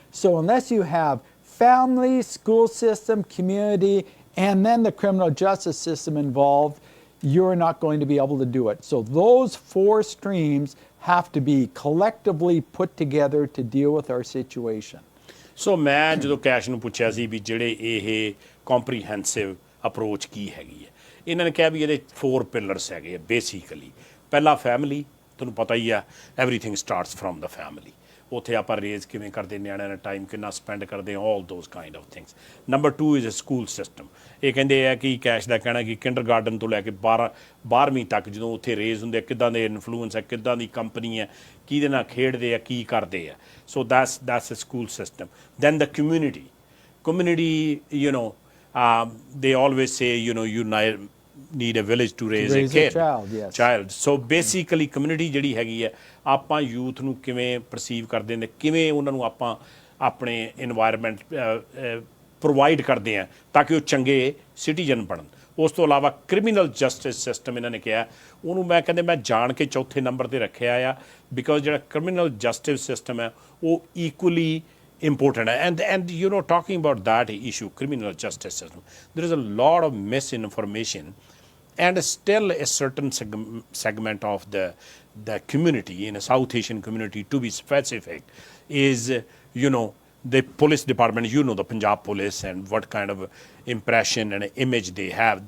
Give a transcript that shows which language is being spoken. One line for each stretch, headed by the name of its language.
English: So unless you have family, school system, community, and then the criminal justice system involved, you're not going to be able to do it. So those 4 streams have to be collectively put together to deal with our situation.
Punjabi: ਸੋ ਮੈਂ ਜਦੋਂ cash ਨੂੰ ਪੁੱਛਿਆ ਸੀ ਵੀ ਜਿਹੜੇ ਇਹ comprehensive approach ਕੀ ਹੈਗੀ ਹੈ, ਇਹਨਾਂ ਨੇ ਕਿਹਾ ਵੀ ਇਹਦੇ 4 ਪਿਲਰਸ ਹੈਗੇ ਆ ਬੇਸਿਕਲੀ। ਪਹਿਲਾ ਫੈਮਿਲੀ, ਤੁਹਾਨੂੰ ਪਤਾ ਹੀ ਆ
English: Everything starts from the family.
Punjabi: ਉੱਥੇ ਆਪਾਂ ਰੇਜ਼ ਕਿਵੇਂ ਕਰਦੇ, ਨਿਆਣਿਆਂ ਨਾਲ ਟਾਈਮ ਕਿੰਨਾ ਸਪੈਂਡ ਕਰਦੇ,
English: All those kind of things. Number 2 is a school system.
Punjabi: ਇਹ ਕਹਿੰਦੇ ਆ ਕਿ ਕੈਸ਼ ਦਾ ਕਹਿਣਾ ਕਿ ਕਿੰਡਰਗਾਰਡਨ ਤੋਂ ਲੈ ਕੇ 12ਵੀਂ ਤੱਕ ਜਦੋਂ ਉੱਥੇ ਰੇਜ਼ ਹੁੰਦੇ ਆ, ਕਿੱਦਾਂ ਦੇ ਇਨਫਲੂਐਂਸ ਹੈ, ਕਿੱਦਾਂ ਦੀ ਕੰਪਨੀ ਹੈ, ਕਿਹਦੇ ਨਾਲ ਖੇਡਦੇ ਆ, ਕੀ ਕਰਦੇ ਆ।
English: So that's a school system. Then the community, you know, they always say, you know, you need a village to raise a kid. Child. So basically community
Punjabi: ਜਿਹੜੀ ਹੈਗੀ ਹੈ, ਆਪਾਂ ਯੂਥ ਨੂੰ ਕਿਵੇਂ ਪਰਸੀਵ ਕਰਦੇ ਨੇ, ਕਿਵੇਂ ਉਹਨਾਂ ਨੂੰ ਆਪਾਂ ਆਪਣੇ ਇਨਵਾਇਰਮੈਂਟ ਪ੍ਰੋਵਾਈਡ ਕਰਦੇ ਆ ਤਾਂ ਕਿ ਉਹ ਚੰਗੇ ਸਿਟੀਜ਼ਨ ਬਣਨ। ਉਸ ਤੋਂ ਇਲਾਵਾ ਕ੍ਰਿਮੀਨਲ ਜਸਟਿਸ ਸਿਸਟਮ ਇਹਨਾਂ ਨੇ ਕਿਹਾ, ਉਹਨੂੰ ਮੈਂ ਕਹਿੰਦੇ ਮੈਂ ਜਾਣ ਕੇ ਚੌਥੇ ਨੰਬਰ 'ਤੇ ਰੱਖਿਆ ਆ, ਬਿਕੋਜ਼ ਜਿਹੜਾ ਕ੍ਰਿਮੀਨਲ ਜਸਟਿਸ ਸਿਸਟਮ ਹੈ ਉਹ
English: Equally important. And you know, talking about that issue, criminal justice system, there is a lot of misinformation and still a certain segment of the community, in a South Asian community to be specific, is, the police department, the Punjab police, and what kind of impression and image they have.